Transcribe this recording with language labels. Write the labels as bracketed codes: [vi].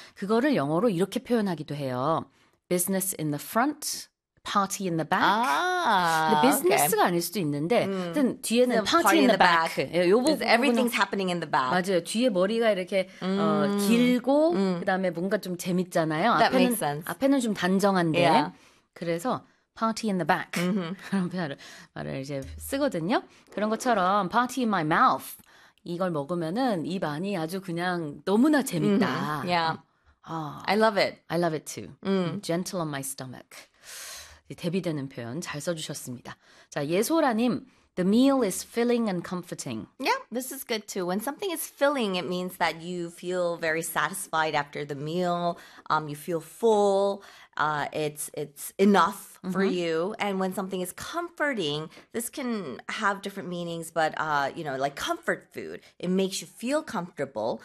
[ko] 그거를 영어로 이렇게 표현하기도 해요. [en] Business in the front, party in the back. 아, [ko] 근데 business가 [en] okay. [ko] 아닐 수도 있는데 하여튼 뒤에는 [en] party in the back. Back. Everything's happening in the back. [ko] 맞아요. 뒤에 머리가 이렇게 길고 그다음에 뭔가 좀 재밌잖아요. [en] That [ko] 앞에는, [en] makes sense. [ko] 앞에는 좀 단정한데 [en] yeah. [ko] 그래서 [en] party in the back. [ko] 그런 말을 이제 쓰거든요. 그런 것처럼 [en] party in my mouth. [ko] 이걸 먹으면은 입안이 아주 그냥 너무나 재밌다. [en] Mm-hmm. Yeah. I love it. I love it too. Gentle on my stomach. [ko] 대비되는 표현 잘 써주셨습니다. 자, 예소라님. [en] The meal is filling and comforting. Yeah, this is good too. When something is filling, it means that you feel very satisfied after the meal. You feel full. It's enough for mm-hmm. you. And when something is comforting, this can have different meanings, but, you know, like comfort food, it makes you feel comfortable,